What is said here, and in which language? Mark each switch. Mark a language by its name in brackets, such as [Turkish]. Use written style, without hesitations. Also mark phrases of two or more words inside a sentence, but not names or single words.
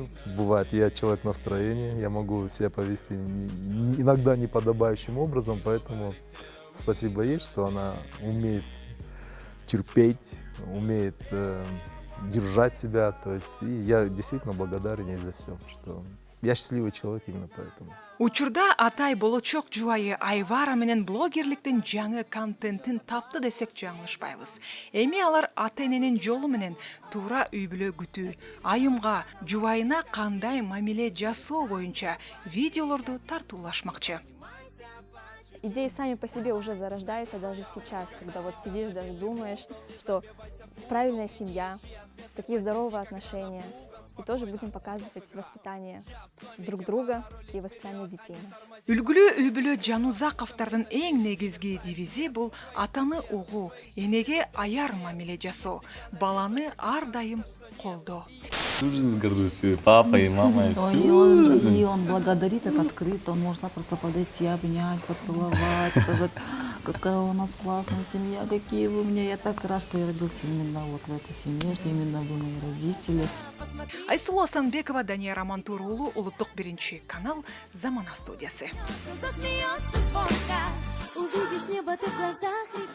[Russian] Бывает, я человек настроения, я могу себя повести иногда неподобающим образом, поэтому спасибо ей, что она умеет терпеть, умеет держать себя. То есть, и я действительно благодарен ей за все, что я счастливый человек именно поэтому. [Kyrgyz] Учурда Атай болочок жубайы Айвара менен блогерликтин жаңы контентин тапты десек жаңылышпайбыз. Эми алар ата-эненин жолу менен туура үй бүлө күтүү, айымга, жубайына кандай мамиле жасоо боюнча видеолорду тартуулашмакчы. [Russian] Идеи сами по себе уже зарождаются даже сейчас, когда вот сидишь, даже думаешь, что правильная семья, такие здоровые отношения. И тоже будем показывать воспитание друг друга и воспитание детей. [Kyrgyz] Үлгүлүү үй бүлө Жанузаковдордун эң негизги девизи бул атаны угуу, энеге аяр мамиле жасоо, баланы ар дайым колдоо. [Russian] Всю жизнь горжусь и папой, и мамой, И он благодарит это открыто, он можно просто подойти, обнять, поцеловать, сказать: какая у нас классная семья, какие вы мне. Я так рад, что я родился именно вот в этой семье, что именно вы мои родители. [Kyrgyz] Айсулу Асанбекова, Данияр Амантур уулу, Улуттук 1 канал, Замана студиясы. [Russian] Засмеется звонко, увидишь небо ты в глазах.